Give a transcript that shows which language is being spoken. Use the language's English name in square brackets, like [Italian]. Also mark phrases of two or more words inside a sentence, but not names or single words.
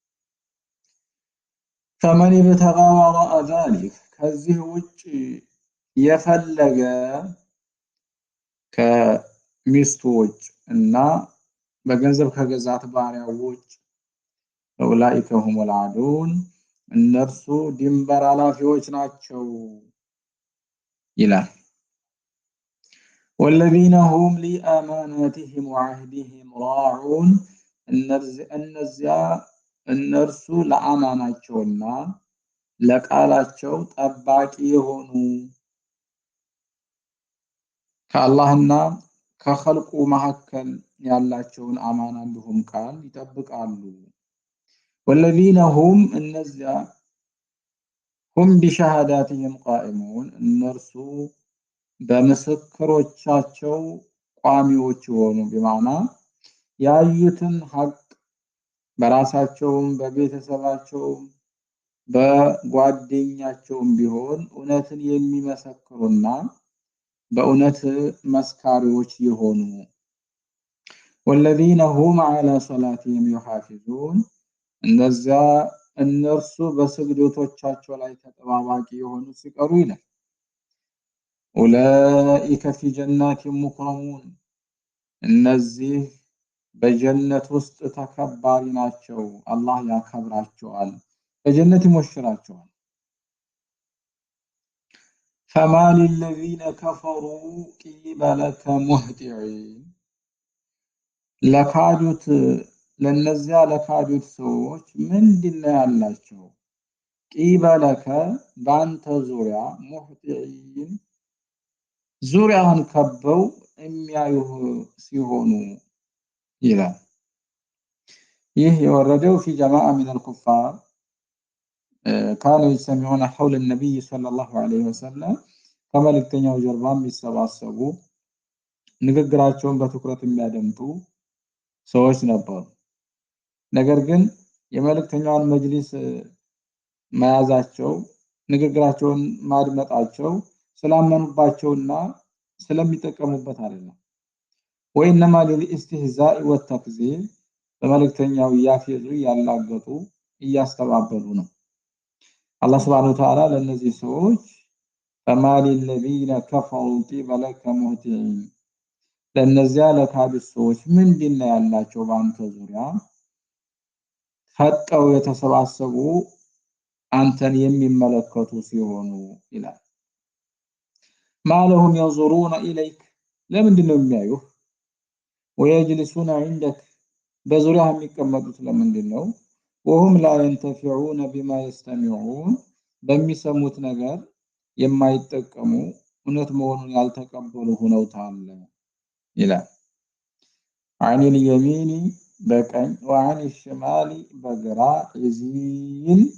[Arabic] فمن ابتغى وراء ذلك [Amharic] ከዚህ ውጭ የፈለገ ከሚስቶች እና በገንዘብ ከገዛት ባሪያዎች [Arabic] أولئك هم العادون [Amharic] እነርሱ ድንበር አላፊዎች ናቸው ይላል [Arabic] والذين هم لأماناتهم وعهدهم راعون [Amharic] እነዚያ እነርሱ ለአማናቸውና ለቃላቸው ጠባቂ የሆኑ ከአላህና ከኸልቁ መሐከል ያላቸውን አማና እንዲሁም ቃል ይጠብቃሉ [Arabic] والذين هم [Amharic] እነዚያ [Arabic] هم بشهاداتهم قائمون [Amharic] እነርሱ በምስክሮቻቸው ቋሚዎች የሆኑ بمعنى ያዩትን ሐቅ በራሳቸውም በቤተሰባቸውም በጓደኛቸውም ቢሆን እውነትን የሚመሰክሩና በእውነት መስካሪዎች የሆኑ [Arabic] والذين هم على صلاتهم يحافظون [Amharic] እነዚያ እነርሱ በስግደቶቻቸው ላይ ተጠባባቂ የሆኑ ሲቀሩ ይላል [Arabic] أولئك في جنات مكرمون [Amharic] እነዚህ በጀነት ውስጥ ተከባሪ ናቸው፣ አላህ ያከብራቸዋል፣ በጀነት ይሞሽራቸዋል። [Arabic] فما للذين كفروا قبلك مهطعين [Amharic] ለካዱት ለነዚያ ለካዱት ሰዎች ምንድነው ያላቸው? ቂበለከ ባንተ ዙሪያ ሙህጢዒን ዙሪያውን ከበው የሚያዩህ ሲሆኑ ይላል። ይህ የወረደው [Arabic] في جماعة من الكفار كانوا يجتمعون حول النبي صلى الله عليه وسلم [Amharic] ከመልእክተኛው ጀርባ የሚሰባሰቡ ንግግራቸውን በትኩረት የሚያደምጡ ሰዎች ነበሩ። ነገር ግን የመልእክተኛውን መጅሊስ መያዛቸው ንግግራቸውን ማድመጣቸው ስላመኑባቸውና ስለሚጠቀሙበት አይደለም። ወይንማ [Arabic] للاستهزاء والتكذيب [Amharic] በመልእክተኛው እያፌዙ ያላገጡ እያስተባበሉ ነው። አላህ [Arabic] سبحانه وتعالى [Amharic] ለነዚህ ሰዎች [Arabic] فما للذين كفروا قبلك مهطعين [Amharic] ለነዚያ ለካዱት ሰዎች ምንድነው ያላቸው ባንተ ዙሪያ ፈጠው የተሰባሰቡ አንተን የሚመለከቱ ሲሆኑ ይላል። [Arabic] ما لهم ينظرون إليك [Amharic] ለምንድነው የሚያዩህ? [Arabic] ويجلسون عندك [Amharic] በዙሪያ የሚቀመጡት ለምንድነው? [Arabic] وهم لا ينتفعون بما يستمعون [Amharic] በሚሰሙት ነገር የማይጠቀሙ እውነት መሆኑን ያልተቀበሉ ሆነው ታለ ይላል። [Arabic] عن اليمين [Amharic] በቀኝ [Arabic] وعن الشمال [Amharic] በግራ ይዚን